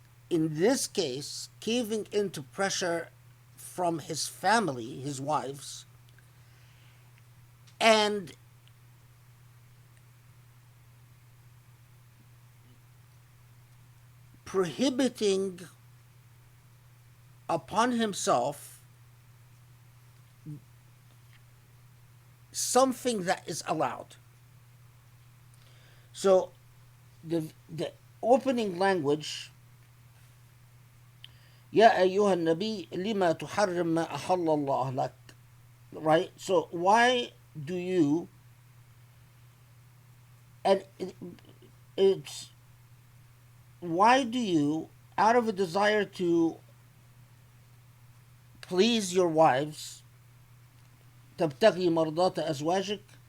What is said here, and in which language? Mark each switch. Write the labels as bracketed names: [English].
[English] in this case, caving into pressure from his family, his wives, and prohibiting upon himself something that is allowed. So the opening language, [Arabic] يا أيها النبي لما تحرم ما أحل الله لك, right? [English] So why do you, and it's, why do you, out of a desire to please your wives, [Arabic] تبتغي مرضات أزواجك,